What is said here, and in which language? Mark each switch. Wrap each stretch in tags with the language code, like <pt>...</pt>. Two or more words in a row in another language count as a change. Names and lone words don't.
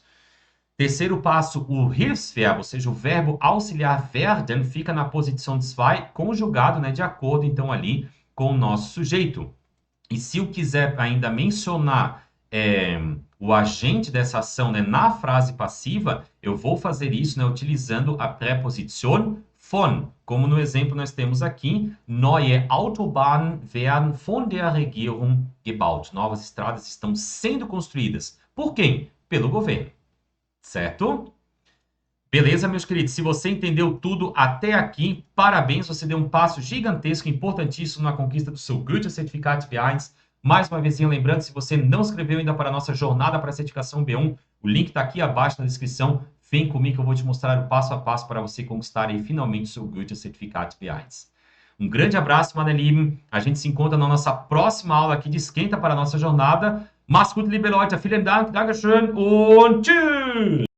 <pt>Terceiro passo, o Hilfsverbo, ou seja, o verbo auxiliar werden, fica na posição 2, conjugado, né, de acordo, então, ali com o nosso sujeito. E se eu quiser ainda mencionar o agente dessa ação, né, na frase passiva, eu vou fazer isso, né, utilizando a preposição von. Como no exemplo nós temos aqui,</pt> <de>neue Autobahnen werden von der Regierung gebaut.</de> <pt>Novas estradas estão sendo construídas. Por quem? Pelo governo. Certo? Beleza, meus queridos? Se você entendeu tudo até aqui, parabéns, você deu um passo gigantesco, importantíssimo na conquista do seu Goethe-Certificat B1. Mais uma vez, lembrando, se você não se inscreveu ainda para a nossa jornada para a certificação B1, o link está aqui abaixo na descrição. Vem comigo que eu vou te mostrar o passo a passo para você conquistar aí, finalmente o seu Goethe-Certificat B1. Um grande abraço,</pt> <de>meine Lieben.</de> <pt>A gente se encontra na nossa próxima aula aqui de Esquenta para a nossa jornada.</pt> <de>Macht's gut, liebe Leute. Vielen Dank, Dankeschön und tschüss.</de>